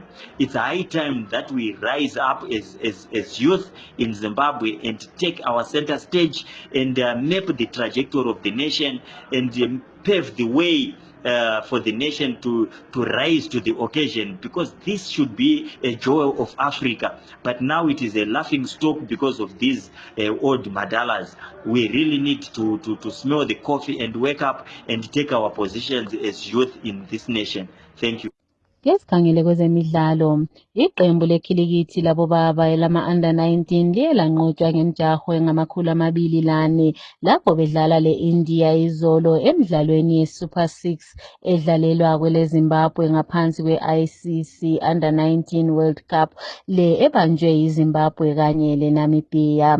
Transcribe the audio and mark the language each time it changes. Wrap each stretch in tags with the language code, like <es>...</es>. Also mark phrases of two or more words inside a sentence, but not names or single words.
<en>It's high time that we rise up as youth in Zimbabwe and take our center stage and map the trajectory of the nation and pave the way for the nation to rise to the occasion, because this should be a joy of Africa. But now it is a laughing stock because of these old Madalas. We really need to smell the coffee and wake up and take our positions as youth in this nation. Thank you.</en> <nd>Ngesikhangele kwezemidlalo, iqembu lekhilikithi labobaba elama-under 19 liye lanqotshwa ngemjaho engama-204 lapho bedlala le-India izolo emidlalweni ye-Super 6 edlalelwa kwele-Zimbabwe ngaphansi kwe-ICC Under 19 World Cup le ebanjwe yiZimbabwe kanye le-Namibia.</nd>